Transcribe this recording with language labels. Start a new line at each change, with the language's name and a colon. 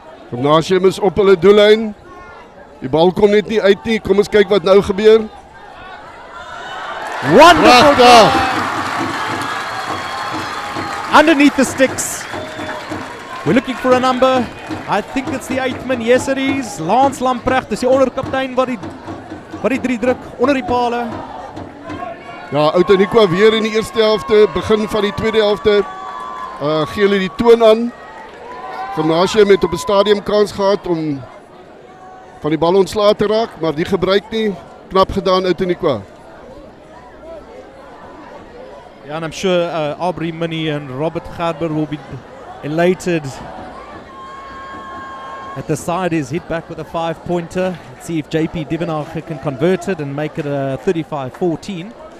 Afrikaans: Gymnasium is op hulle doellyn. Die bal kom net nie uit nie. Kom ons kyk wat nou gebeur.
English: Wonderful
Afrikaans: Pragtig.
English: underneath the sticks. We're looking for a number. I think it's the 8th man. Yes, it is. Lance Lamprecht.
Afrikaans: Dis die onderkaptein wat die 3 druk onder die pale. Ja, Outeniqua weer in die eerste helfte, begin van die tweede helfte. Gee hulle die toon aan. Gimnasium het op 'n stadium kans gehad om van die bal ontslae te raak, maar die gebruik nie. Knap gedaan Outeniqua.
English: Yeah, and I'm sure Aubrey Minnie and Robert Gerber will be elated at the side is hit back with a 5-pointer. Let's see if JP Divenage can convert it and make it a 35-14.